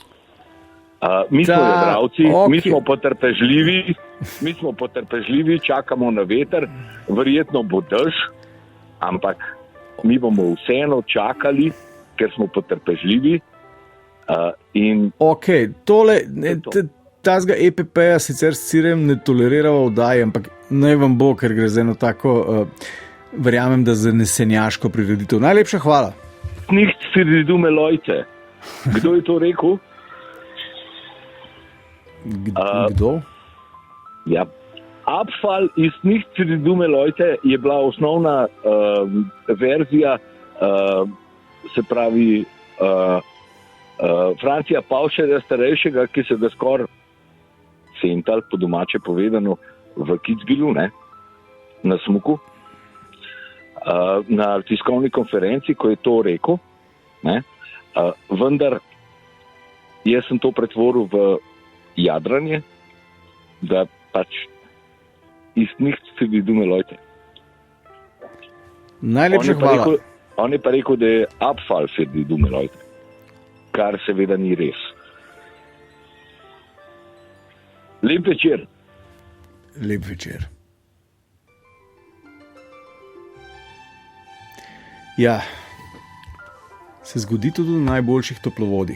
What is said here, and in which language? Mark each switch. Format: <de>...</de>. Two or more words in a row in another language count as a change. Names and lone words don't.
<sl>Mi smo jedravci, mi smo potrpežljivi, čakamo na veter, verjetno bo dež, ampak mi bomo vseeno čakali, ker smo potrpežljivi. Tazga EPP-ja sicer s Cirjem ne tolerirava vdaje, ampak naj vam bo, ker gre za eno tako, verjamem, da zanesenjaško prireditev. Najlepša hvala.</sl> <de>Nicht für die dumme Leute.</de> <sl>Kdo je to rekel? Kdo? Ja.</sl> <de>Abfall ist nicht für die dumme Leute</de> <sl>je bila osnovna verzija, se pravi Francija Pavšerja starejšega, ki se ga skoraj sental, po domače povedano, v Kitzbühelu, ne, na smuku, na tiskovni konferenci, ko je to rekel, ne, vendar jaz sem to pretvoril v jadranje, da pač iz nič</sl> <de>für die dumme Leute.</de> <sl>Najlepša hvala. On je pa rekel, da je</sl> <de>Abfall für die dumme Leute,</de> <sl>kar seveda ni res. Lep večer. Lep večer. Ja, se zgodi tudi v najboljših toplovodih.</sl>